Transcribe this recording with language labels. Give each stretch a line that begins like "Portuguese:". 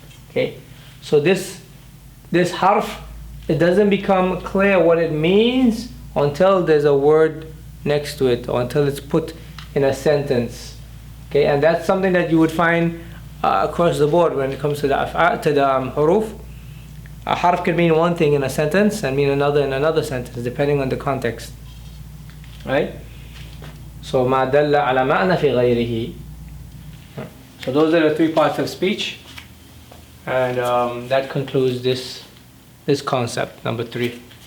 English: Okay, so this harf, it doesn't become clear what it means until there's a word next to it, or until it's put in a sentence. Okay, and that's something that you would find across the board when it comes to the huruf. A harf can mean one thing in a sentence and mean another in another sentence, depending on the context. Right?
Arabic: So ما دل على معنى في غيره.
English: So those are the 3 parts of speech, and that concludes this concept number 3.